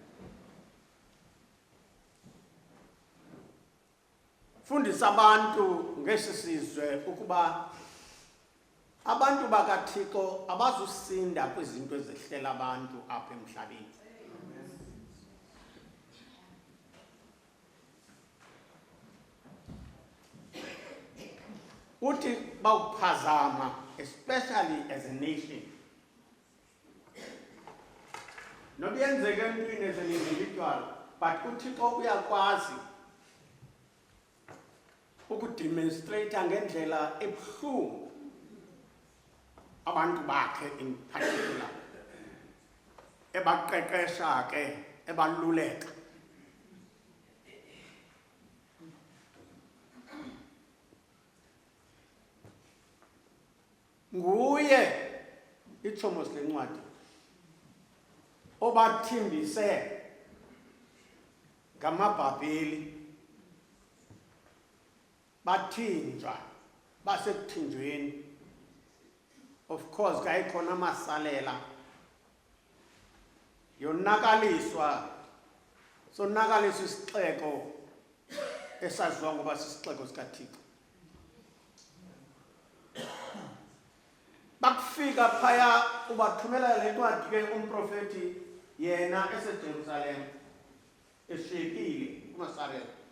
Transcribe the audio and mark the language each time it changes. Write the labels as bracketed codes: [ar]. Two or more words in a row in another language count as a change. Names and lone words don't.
[xh] Fundisa abantu ngesi sizwe ukuba abantu bakaThixo abazusinda kwizinto ezehlela abantu apha emhlabeni. Uthi bawuphazama, [en] especially as a nation. [xh] Nobuyenzeke emntwini [en] as an individual, [xh] but uThixo uyakwazi ukudemonstrate ngendlela ebuhlungu abantu bakhe [en] in particular [xh] ebaqeqesha ke ebaluleka. Nguye itsho mos le ncwadi obathimbise ngamabhabheli bathinjwa basekuthinjweni. [en] Of course [xh] kayikhona amasalela yonakaliswa, sonakaliswa isixeko esaziwa ngoba sisixeko sikaThixo. Bakufika phaya ubathumela le ncwadi ke umprofeti yena eseJerusalem eshekile uMasarela.